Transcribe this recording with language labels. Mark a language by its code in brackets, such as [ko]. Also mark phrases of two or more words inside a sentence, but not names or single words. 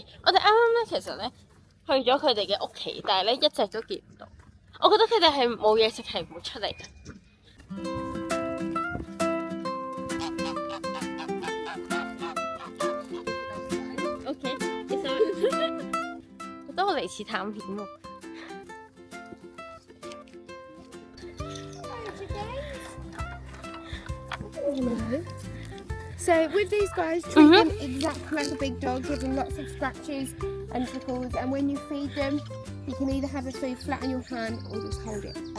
[yue] 我哋啱啱咧其實咧去咗佢哋嘅屋企，但係咧一直都見唔到。我覺得佢哋係冇嘢食，係唔會出嚟嘅。OK， 其實覺得我嚟似探險喎。 [en] So with these guys, treat them exactly like a big dog, give them lots of scratches and tickles, and when you feed them, you can either have the food flat on your hand or just hold it at